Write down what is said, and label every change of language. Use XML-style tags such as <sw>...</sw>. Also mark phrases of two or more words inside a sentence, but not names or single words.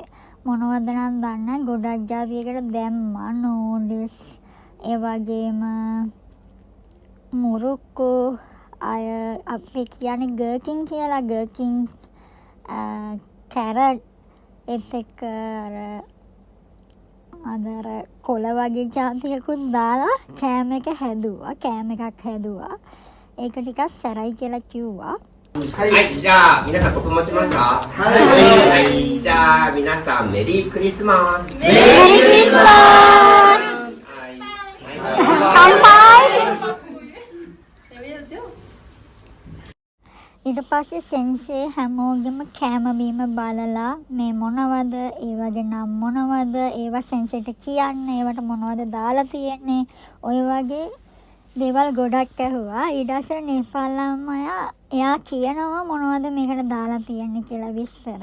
<si>මොනවද නම් දන්නේ ගොඩක් ජාතියකට දැම්මා නූඩල්ස් ඒ වගේම මුරුක්කු අය අපි කියන්නේ ගර්කින් කියලා ගර්කින් කැරට් එක් අර කොළ වගේ ජාතියකුත් දාලා කෑම එකක් හැදුවා. ඒක ටිකක් සැරයි කියලා කිව්වා.</si> <ja>はい、じゃあ皆さんここ持ちました。はい、じゃあ皆さんメリークリスマス。メリークリスマス。</ja> <si>乾杯。ඊට පස්සේ සෙන්සේ හැමෝගෙම කෑම බීම බලලා මේ මොනවද ඒ වගේ නම් මොනවද ඒවා සෙන්සෙට කියන්න ඒවට මොනවද දාලා තියෙන්නේ ඔය වගේ දේවල් ගොඩක් ඇහුවා. ඊට පස්සේ නේපාල් ළමයා එයා කියනවා මොනවද මේකට දාලා තියෙන්නේ කියලා විස්තර.</si>